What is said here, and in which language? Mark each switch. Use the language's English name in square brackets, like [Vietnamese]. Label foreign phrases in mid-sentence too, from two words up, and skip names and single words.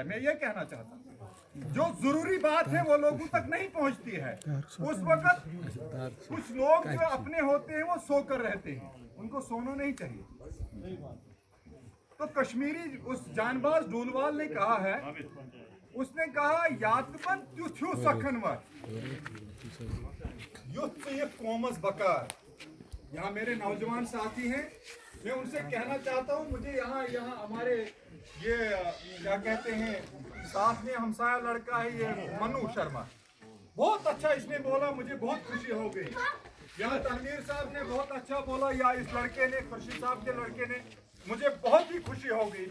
[Hindi] मैं ये कहना चाहता हूँ जो जरूरी बात है वो लोगों तक नहीं पहुंचती है। उस वक्त कुछ लोग जो अपने होते हैं वो सोकर रहते हैं, उनको सोना नहीं चाहिए। तो कश्मीरी उस जानबाज डूलवाल ने कहा है, उसने कहा [Kashmiri] यातबन त्युथ्यु सखनवर कोमस बकार। [Hindi] यहाँ मेरे नौजवान साथी हैं, मैं उनसे कहना चाहता हूँ, मुझे यहाँ हमारे ये क्या कहते हैं साथ में हमसाया लड़का है ये मनु शर्मा, बहुत अच्छा इसने बोला, मुझे बहुत खुशी हो गई। यहाँ तनवीर साहब ने बहुत अच्छा बोला, या इस लड़के ने, खुर्शीद साहब के लड़के ने, मुझे बहुत ही खुशी हो गई।